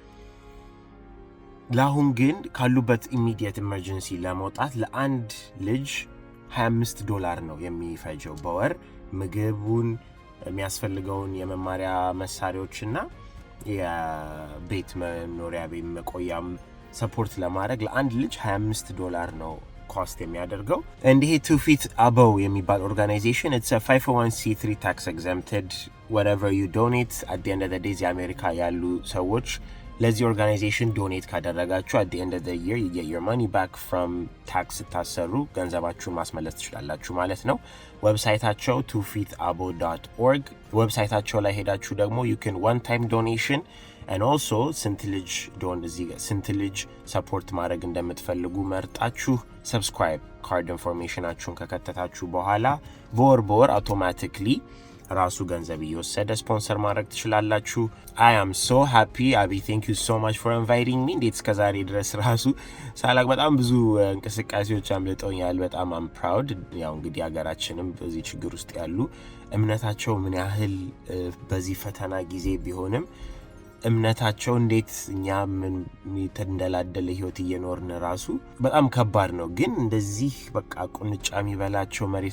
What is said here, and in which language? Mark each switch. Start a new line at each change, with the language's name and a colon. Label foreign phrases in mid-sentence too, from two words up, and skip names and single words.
Amharic: ለአሁን ግን ካሉበት
English: immediate emergency
Amharic: ለመውጣት ለአንድ ልጅ $25 ነው የሚፈጀው በወር ምግቡን የሚያስፈልገውን የመማሪያ መሳሪያዎችና የቤት መኖሪያ ቤት መቆያም ሰፖርት ለማድረግ ለአንድ ልጅ $25 ነው ኮስት የሚያደርገው። እንዴ ትውፊት አበው የሚባል ኦርጋናይዜሽን
English: it's a 501c3 tax exempted whatever you donate at the end of the day
Amharic: የአሜሪካ ያሉ ሰዎች ለዚህ ኦርጋናይዜሽን ዶኔት ካደረጋችሁ
English: at the end of the year you get your money back from tax
Amharic: ታሰሩ ገንዘባችሁን ማስመለስ ትችላላችሁ ማለት ነው። ዌብሳይታቸው tufitabo.org ዌብሳይታቸው ላይ ሄዳችሁ ደግሞ
English: you can one time donation and also
Amharic: ስንት ልጅ ሰፖርት ማድረግ እንደምትፈልጉ መርጣችሁ
English: subscribe card
Amharic: ኢንፎርሜሽናችሁን ከከተታችሁ በኋላ በወር አውቶማቲክሊ ራሱ ገንዘብ እየወሰደ ስፖንሰር ማድረግ ትችላላችሁ።
English: I am so happy Abi, thank you so much for inviting me።
Amharic: እንዴት እስከዛሬ ድረስ ራሱ ሳላቅ በጣም ብዙ እንቅስቃሴዎች አምልጠውኛል። በጣም
English: am proud።
Amharic: ያው እንግዲህ ሀገራችንም በዚህ ችግር ውስጥ ያሉ እምነታቸው ምን ያህል በዚህ ፈተና ጊዜ ቢሆንም እምነታቸው እንዴት እኛ ምን ተንደላደለ ህይወት እየኖርን ራሱ በጣም ከባድ ነው። ግን እንደዚህ በቃ ቁንጫ የሚበላቸው መሬት